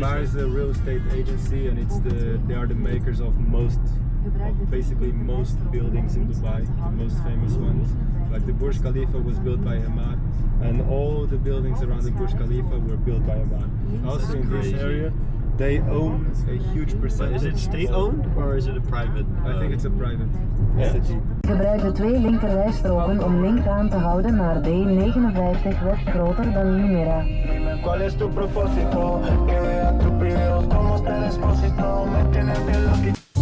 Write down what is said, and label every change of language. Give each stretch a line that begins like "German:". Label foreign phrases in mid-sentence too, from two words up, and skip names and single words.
English: Emaar is a real estate agency, and they are the makers of basically most buildings in Dubai, the most famous ones. Like the Burj Khalifa was built by Emaar, and all the buildings around the Burj Khalifa were built by Emaar. Also in this area, they own a huge percentage. Is it state-owned or is it a private? I think it's a private entity.
Dutch: Gebruik de 2 linkerrijstroken om links aan te houden naar D59 West groter dan Jumeirah.
Spanish: ¿Cuál es tu propósito? Que vea tus videos como te despósito. Me tienes bien loquito.